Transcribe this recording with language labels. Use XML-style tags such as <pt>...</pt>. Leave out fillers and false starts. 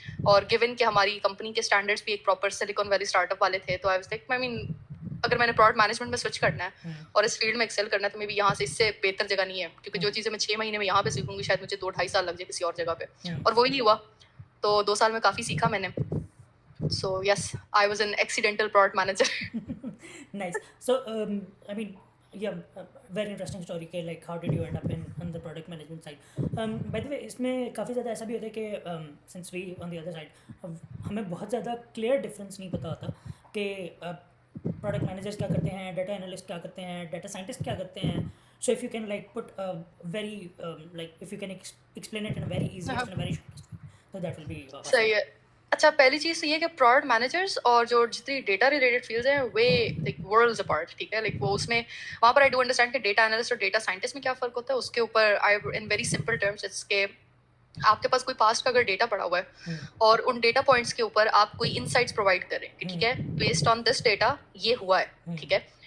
<ur>اور گیون کہ ہماری کمپنی کے اسٹینڈرڈس بھی ایک proper silicon valley start up والے تھے، تو</ur> <en>I was like I mean</en> <ur>اگر میں نے پروڈکٹ مینجمنٹ میں سوئچ کرنا ہے اور اس فیلڈ میں ایکسل کرنا ہے تو میں بھی یہاں سے اس سے بہتر جگہ نہیں ہے. کیونکہ جو چیزیں میں 6 مہینے میں یہاں پہ سیکھوں گی شاید مجھے 2-2.5 سال لگ جائے کسی اور جگہ پہ. اور وہی نہیں ہوا. تو 2 سال میں کافی سیکھا میں نے.</ur> <en>So yes I was an accidental product manager. Nice. So, I mean, yeah, very interesting story کہ like how did you end up in the product management side.</en> <ur>By the way, اس میں کافی زیادہ ایسا بھی ہوتا ہے کہ</ur> <en>since we on the other side</en> <ur>ہمیں بہت زیادہ clear difference نہیں پتہ ہوتا کہ product managers کیا کرتے ہیں, data analyst کیا کرتے ہیں, data scientist کیا کرتے ہیں.</ur> <en>So if you can like put a very like if you can explain it in a very easiest and a very shortest way, so that will be awesome.</en> <ur>صحیح ہے. اچھا پہلی چیز تو یہ کہ پروڈکٹ مینیجرس اور جو جتنی ڈیٹا ریلیٹڈ فیلڈز ہیں</ur> <en>way like worlds apart,</en> <ur>ٹھیک ہے. لائک وہ اس میں وہاں پر آئی ڈو انڈرسٹینڈ کہ ڈیٹا انالسٹ اور ڈیٹا سائنٹسٹ میں کیا فرق ہوتا ہے. اس کے اوپر</ur> <en>I in very simple terms it's</en> <ur>کہ آپ کے پاس کوئی پاسٹ کا اگر ڈیٹا پڑا ہوا ہے اور ان ڈیٹا پوائنٹس کے اوپر آپ کوئی انسائٹس پرووائڈ کریں کہ ٹھیک ہے</ur> <en>based on this data</en> <ur>یہ ہوا ہے, ٹھیک ہے.</ur>